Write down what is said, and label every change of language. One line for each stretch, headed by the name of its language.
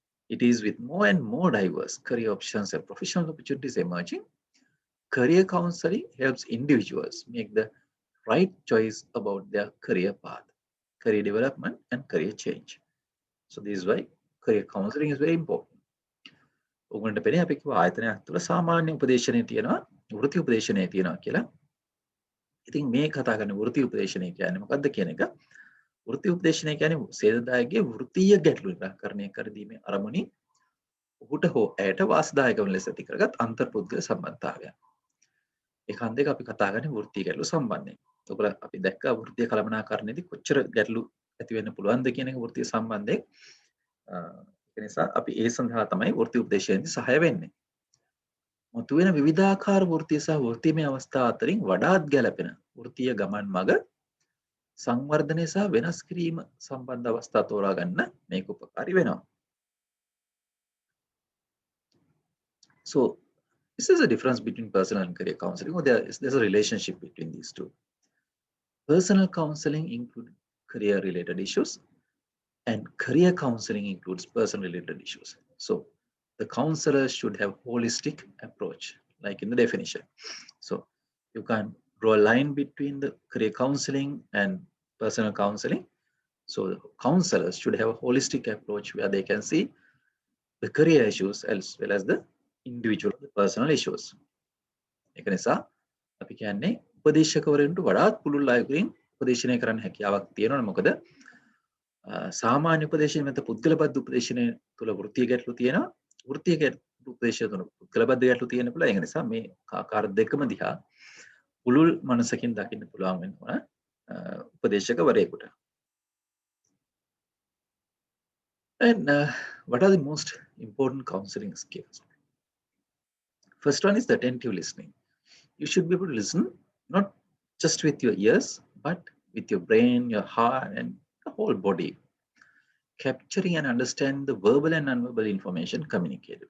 English: It is with more and more diverse career options and professional opportunities emerging. Career counseling helps individuals make the right choice about their career path, career development, and career change. So this is why career counseling is very important.
Sinhala: ඔගොල්ලන්ට පෙනේ අපි කිව්වා ආයතනයක් තුළ සාමාන්‍ය උපදේශනය තියෙනවා, වෘත්ති උපදේශනය තියෙනවා කියලා. ඉතින් මේ කතා කරන වෘත්ති උපදේශනය කියන්නේ මොකක්ද කියන එක. වෘත්ති උපදේශනය කියන්නේ සේවදායකගේ වෘත්තීය ගැටලු නිරාකරණය කර දීමේ අරමුණින් ඔහුට හෝ ඇයට වාසිදායක වන ලෙස ඇති කරගත් අන්තර්පුද්ගල සම්බන්ධතාවයක්. ඒ හන්දේක අපි කතා කරන්නේ වෘත්තීය ගැටලු සම්බන්ධයෙන්. ඔයගොල්ලෝ අපි දැක්කා වෘත්තීය කළමනාකරණයේදී කොච්චර ගැටලු ඇති වෙන්න පුළුවන්ද කියන එක වෘත්තීය සම්බන්ධයෙන්. ඒ නිසා අපි ඒ සඳහා තමයි වෘත්ති උපදේශයෙන්දී සහාය වෙන්නේ. මතුවෙන විවිධාකාර වෘත්තීය සහ වෘත්තීමය අවස්ථා අතරින් වඩාත් ගැළපෙන වෘත්තීය ගමන් මඟ සංවර්ධනය සහ වෙනස් කිරීම සම්බන්ධ අවස්ථා තෝරා ගන්න මේක උපකාරී වෙනවා.
English: So this is a difference between personal and career counseling, or there's a relationship between these two. Personal counseling includes career related issues and career counseling includes person related issues. So the counselor should have holistic approach, like in the definition. So you can draw a line between the career counseling and personal counseling. So counselors should have a holistic approach where they can see the career issues as well as the individual, the personal issues.
Sinhala: ඒක නිසා අපි කියන්නේ උපදේශකවරුන්ට වඩාත් පුළුල් අයුරින් උපදේශනය කරන්න හැකියාවක් තියෙනවා. මොකද සාමාන්‍ය උපදේශනය මත පුද්ගලබද්ධ උපදේශනය තුළ වෘත්තීය ගැටලු තියෙනවා. වෘත්තීය උපදේශය තුළ පුද්ගලබද්ධ ගැටලු තියෙන්න පුළුවන්. ඒක නිසා මේ ආකාර දෙකම දිහා පුළුල් මනසකින් දකින්න පුළුවන් වෙනවා උපදේශකවරයෙකුට.
English: And what are the most important counseling skills? First one is the attentive listening. You should be able to listen not just with your ears, but with your brain, your heart, and the whole body, capturing and understand the verbal and non-verbal information communicated.